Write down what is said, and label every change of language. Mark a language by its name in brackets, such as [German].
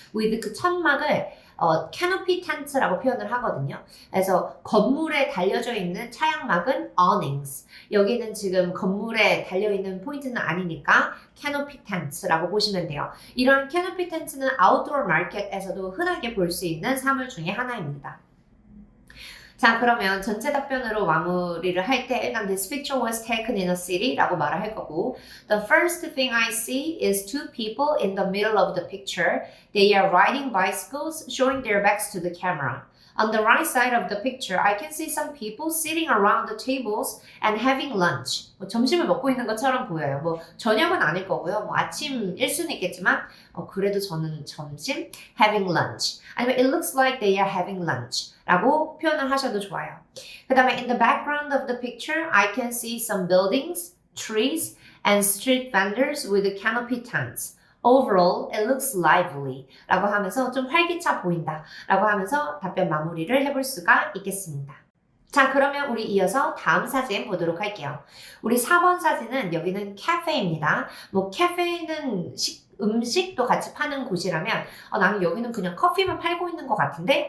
[Korean] with 그 천막을 canopy tent라고 표현을 하거든요. 그래서 건물에 달려져 있는 차양막은 awnings. 여기는 지금 건물에 달려있는 포인트는 아니니까 canopy tent라고 보시면 돼요. 이런 canopy tent는 outdoor market에서도 흔하게 볼 수 있는 사물 중에 하나입니다. 자, 그러면 전체 답변으로 마무리를 할 때 일단 [English] this picture was taken in a city [Korean] 라고 말을 할 거고 [English] the first thing I see is two people in the middle of the picture. They are riding bicycles showing their backs to the camera. On the right side of the picture, I can see some people sitting around the tables and having lunch. [Korean] 뭐 점심을 먹고 있는 것처럼 보여요. 뭐 저녁은 아닐 거고요. 뭐 아침일 수는 있겠지만 그래도 저는 점심 [English] having lunch. 아니면 it looks like they are having lunch. [Korean] 라고 표현을 하셔도 좋아요. 그 다음에 [English] in the background of the picture, I can see some buildings, trees, and street vendors with canopy tents. Overall, it looks lively [Korean] 라고 하면서 좀 활기차 보인다 라고 하면서 답변 마무리를 해볼 수가 있겠습니다. 자, 그러면 우리 이어서 다음 사진 보도록 할게요. 우리 4번 사진은 여기는 카페입니다. 뭐 카페는 음식도 같이 파는 곳이라면 나는 여기는 그냥 커피만 팔고 있는 것 같은데?